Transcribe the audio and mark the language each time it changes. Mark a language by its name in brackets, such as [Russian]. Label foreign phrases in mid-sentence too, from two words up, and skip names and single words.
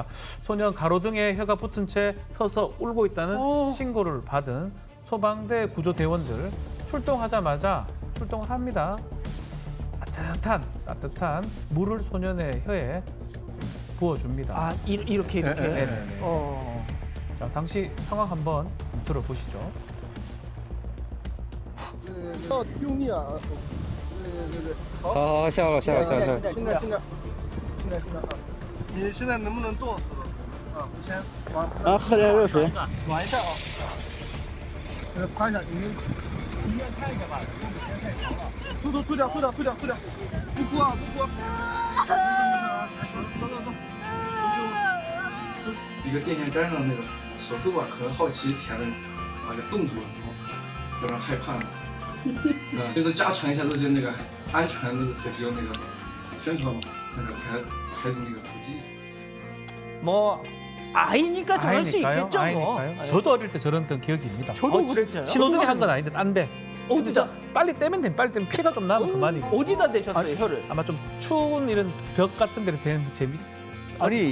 [Korean] 소년 가로등에 혀가 붙은 채 서서 울고 있다는 신고를 받은 소방대 구조대원들 출동하자마자 출동을 합니다. 따뜻한 물을 소년의 혀에 부어줍니다. 아, 이렇게. 네네네. 자, 당시 상황 한번 들어보시죠. [Chinese] 要用力啊！对对对，好，好，下了，下了，下了。现在啊！你现在能不能动？啊，先往喝点热水。暖一下啊！给它擦一下，你们随便看一下吧，用的时间太长了。吐掉，不哭啊，不哭。走。一个电线杆上那个手术吧，可能好奇舔了，把给冻住了，然后有点害怕了。就是加强一下这些那个安全的这个那个宣传嘛，那个孩子那个普及。 [Korean] 뭐 아이니까 저럴 수 있겠죠, 뭐. 아이니까요. 저도 어릴 때 저런 기억입니다. 저도 그랬잖아요. 신호등에 한 건 아닌데 딴데. 어디다? 빨리 떼면 돼. 빨리 떼면 피가 좀 나면 그만이고. 어디다 대셨어요, 혀를? 아마 좀 추운 이런 벽 같은 데를 대는 재미. 아니.